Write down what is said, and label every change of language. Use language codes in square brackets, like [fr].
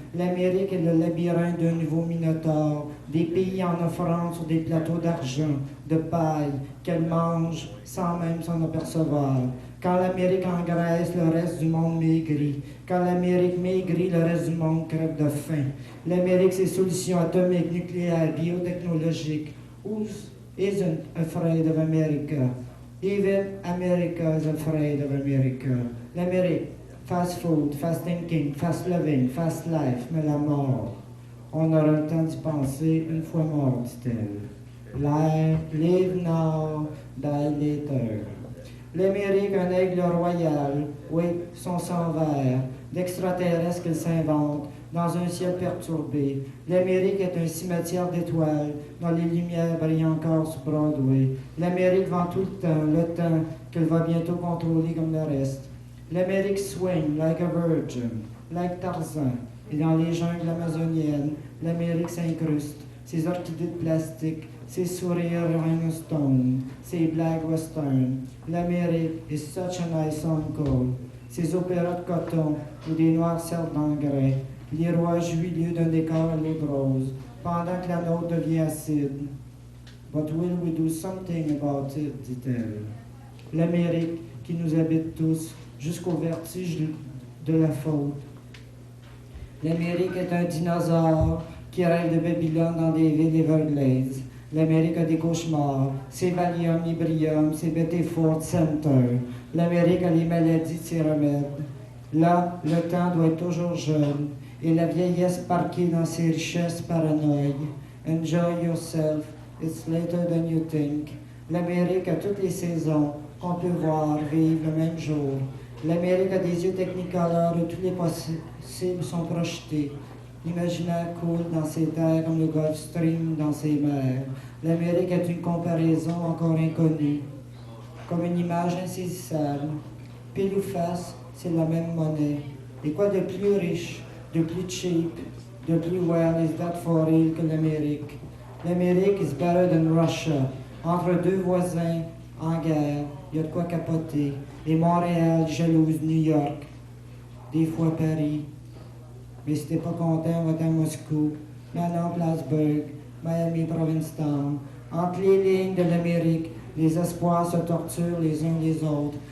[fr] L'Amérique est le labyrinthe d'un nouveau minotaure, des pays en offrande sur des plateaux d'argent, de paille, qu'elle mange sans même s'en apercevoir. Quand l'Amérique engraisse, le reste du monde maigrit. Quand l'Amérique maigrit, le reste du monde crève de faim. L'Amérique, ses solutions atomiques, nucléaires, biotechnologiques. [en] Who isn't afraid of America? Even America is afraid of America. L'Amérique, fast food, fast thinking, fast living, fast life, [fr] mais la mort. On aura le temps d'y penser une fois mort, dit-elle. [en] Live now, die later. [fr] L'Amérique, un aigle royal, oui, son sang vert, d'extraterrestres qu'elle s'invente, dans un ciel perturbé. L'Amérique est un cimetière d'étoiles, dont les lumières brillent encore sur Broadway. L'Amérique vend tout le temps qu'elle va bientôt contrôler comme le reste. [en] L'Amérique swing like a virgin, like Tarzan. [fr] Et dans les jungles amazoniennes, l'Amérique s'incruste, ses orchidées de plastique, ses sourires rhinostone, ses blagues western. [en] L'Amérique is such a nice uncle. [fr] Ses opéras de coton où des noirs servent d'engrais. Les rois juileux d'un décor à l'eau de rose, pendant que la nôtre devient acide. [en] But will we do something about it, [fr] dit-elle. L'Amérique qui nous habite tous, jusqu'au vertige de la faute. L'Amérique est un dinosaure qui rêve de Babylone dans des villes Everglades. L'Amérique a des cauchemars, ses Valium, Librium, ses Betty-Ford Center. L'Amérique a les maladies de ses remèdes. Là, le temps doit être toujours jeune, et la vieillesse parquée dans ses richesses paranoïdes. [en] Enjoy yourself, it's later than you think. [fr] L'Amérique a toutes les saisons qu'on peut voir vivre le même jour. L'Amérique a des yeux technicolores où tous les possibles sont projetés. L'imaginaire coule dans ses terres comme le Gulf Stream dans ses mers. L'Amérique est une comparaison encore inconnue, comme une image insaisissable. Pile ou face, c'est la même monnaie. Et quoi de plus riche, de plus cheap, de plus [en] well is that for real [fr] que l'Amérique? [en] L'Amérique is better than Russia. [fr] Entre deux voisins en guerre, il y a de quoi capoter. Et Montréal jalouse New York, des fois Paris. Mais si t'es pas content, on va à Moscou, maintenant Plattsburgh, Miami Provincetown. Entre les lignes de l'Amérique, les espoirs se torturent les uns les autres.